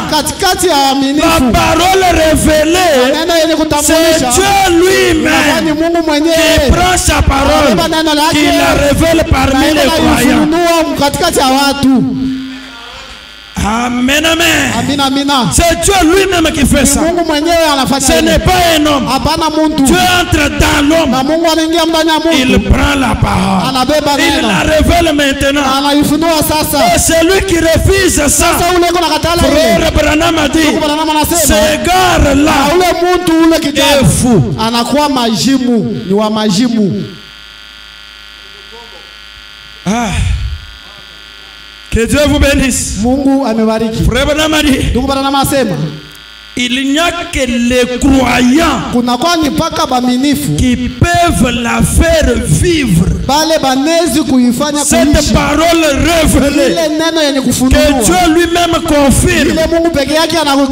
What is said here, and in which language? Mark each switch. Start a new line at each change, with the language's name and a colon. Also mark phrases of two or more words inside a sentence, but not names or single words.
French: La parole révélée, c'est Dieu lui-même qui prend sa parole, qui la révèle parmi les croyants. Amen, amen.
Swahili: Amina, amina.
French: C'est Dieu lui-même qui fait ça.
Swahili: Mungu mwenyewe anafanya.
French: Ce n'est pas un homme.
Swahili: Hapana muntu.
French: Dieu entre dans l'homme.
Swahili: Na Mungu anaingia ndani ya mtu.
French: Il prend la parole.
Swahili: Anabeba neno.
French: Il la révèle maintenant.
Swahili: Anaifunua sasa.
French: Et celui qui refuse ça.
Swahili: Sasa ule kuna katala ile.
French: Frère Branham a dit.
Swahili: Branham anasema.
French: Ce gars là.
Swahili: Ule muntu ule kijana.
French: Fou.
Swahili: Anakuwa majimu, ni wa majimu.
French: Ah. Que Dieu vous bénisse.
Swahili: Mungu amebariki.
French: Frère Branham a dit.
Swahili: Ndugu Branham anasema.
French: Il n'y a que les croyants qui peuvent la faire vivre. Cette parole révélée que Dieu lui-même confirme.